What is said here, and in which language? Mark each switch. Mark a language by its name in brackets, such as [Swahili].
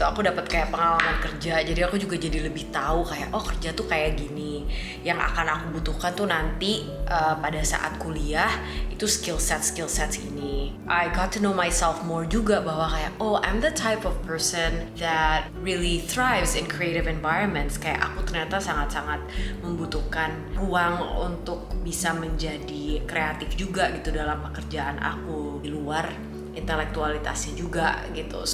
[Indonesian] Aku dapat kayak pengalaman kerja, jadi aku juga jadi lebih tahu kayak oh kerja tuh kayak gini, yang akan aku butuhkan tuh nanti pada saat kuliah itu skill sets ini. [English] I got to know myself more [Indonesian] juga bahwa kayak oh [English] I'm the type of person that really thrives in creative environments. [Indonesian] Kayak aku ternyata sangat-sangat membutuhkan ruang untuk bisa menjadi kreatif juga gitu dalam pekerjaan aku di luar intelektualitasnya juga gitu.